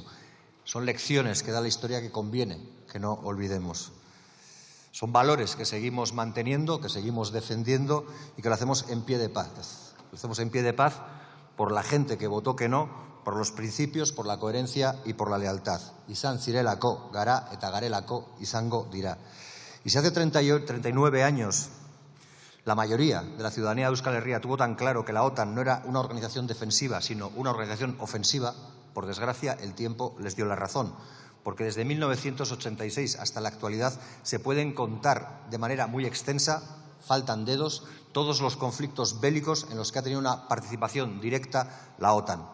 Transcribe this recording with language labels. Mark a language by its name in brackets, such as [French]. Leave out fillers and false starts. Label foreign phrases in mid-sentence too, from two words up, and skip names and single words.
[Spanish] Son lecciones que da la historia que conviene que no olvidemos. Son valores que seguimos manteniendo, que seguimos defendiendo y que lo hacemos en pie de paz. Lo hacemos en pie de paz por la gente que votó que no, por los principios, por la coherencia y por la lealtad. [Basque] Izan zirelako, gara eta garelako izango dira. [Spanish] Y si hace 39 años la mayoría de la ciudadanía de Euskal Herria tuvo tan claro que la OTAN no era una organización defensiva, sino una organización ofensiva, por desgracia, el tiempo les dio la razón. Porque desde 1986 hasta la actualidad se pueden contar de manera muy extensa, faltan dedos, todos los conflictos bélicos en los que ha tenido una participación directa la OTAN.